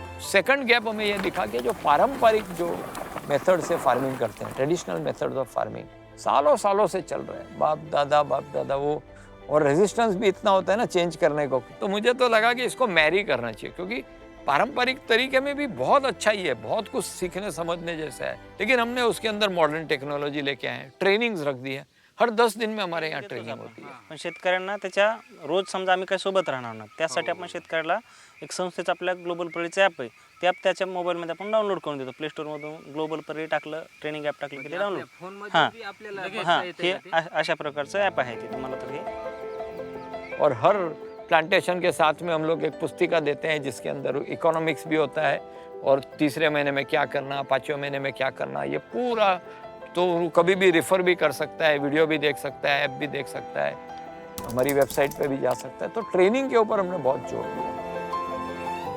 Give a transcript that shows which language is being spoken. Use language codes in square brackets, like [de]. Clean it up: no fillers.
[hi] Second gap हमें ये दिखा कि जो पारंपरिक जो मेथड से फार्मिंग करते हैं, ट्रेडिशनल मेथड ऑफ फार्मिंग सालों सालों से चल रहे हैं, बाप दादा वो, और रेजिस्टेंस भी इतना होता है ना चेंज करने को। तो मुझे तो लगा कि इसको मैरी करना चाहिए, क्योंकि पारंपरिक तरीके में भी बहुत अच्छा ही है, बहुत कुछ सीखने समझने जैसा है, लेकिन हमने उसके अंदर मॉडर्न टेक्नोलॉजी लेके आए, ट्रेनिंग्स रख दी है। हर 10 दिन में हमारे यहाँ ट्रेनिंग होती है। [mr] पण शेतकऱ्यांना त्याच्या रोज समजा आम्ही काही सोबत राहणार ना, त्यासाठी आपण शेतकऱ्याला एक संस्थेचं आपल्या ग्लोबल परीचं ॲप आहे, ते ॲप त्याच्या मोबाईलमध्ये आपण डाउनलोड करून देतो। प्ले स्टोरमधून ग्लोबल परी टाकलं, ट्रेनिंग ॲप टाकलं की ते डाउनलोड, हां हे अशा प्रकारचं ॲप आहे ते तुम्हाला। तर हे [hi] और हर प्लांटेशन के साथ में हम लोग एक पुस्तिका देते हैं जिसके अंदर इकोनॉमिक्स भी होता है, और तीसरे महीने में क्या करना, 5वें महीने में क्या करना, ये पूरा। तो कभी भी रेफर भी कर सकता है, वीडियो भी देख सकता है, ऐप भी देख सकता है, हमारी वेबसाइट पे भी जा सकता है। तो ट्रेनिंग के ऊपर हमने बहुत जोर दिया।